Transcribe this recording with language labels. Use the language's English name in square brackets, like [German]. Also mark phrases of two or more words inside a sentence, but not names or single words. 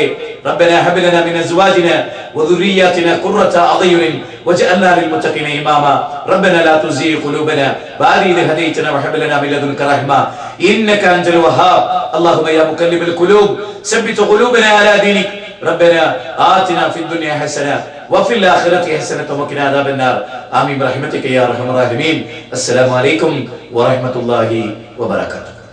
[Arabic] ربنا هب لنا من أزواجنا وذرياتنا قرة أعين واجعلنا للمتقين إماما. ربنا لا تزغ قلوبنا بعد إذ هديتنا وهب لنا من لدنك رحمة إنك أنت الوهاب. اللهم يا مقلب القلوب ثبت قلوبنا على دينك ربنا آتنا في الدنيا حسنة وفي الآخرة حسنة وقنا عذاب النار آمين برحمتك يا أرحم الراحمين. السلام عليكم ورحمة الله وبركاته.